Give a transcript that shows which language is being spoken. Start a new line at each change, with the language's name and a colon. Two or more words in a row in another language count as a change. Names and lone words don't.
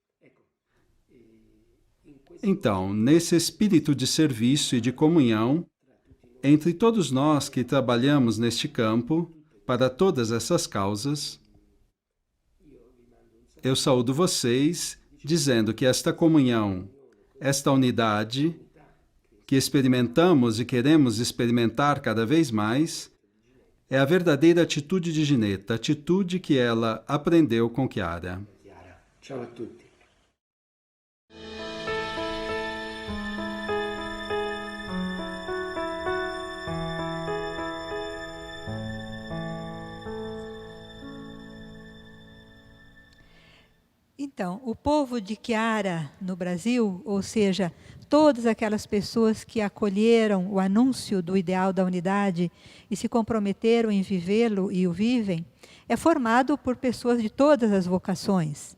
Portuguese: Então, nesse espírito de serviço e de comunhão, entre todos nós que trabalhamos neste campo, para todas essas causas, eu saúdo vocês, dizendo que esta comunhão, esta unidade, que experimentamos e queremos experimentar cada vez mais, é a verdadeira atitude de Gineta, a atitude que ela aprendeu com Chiara.
Italian: Ciao a tutti.
Portuguese: Então, o povo de Chiara no Brasil, ou seja, todas aquelas pessoas que acolheram o anúncio do ideal da unidade e se comprometeram em vivê-lo e o vivem, é formado por pessoas de todas as vocações.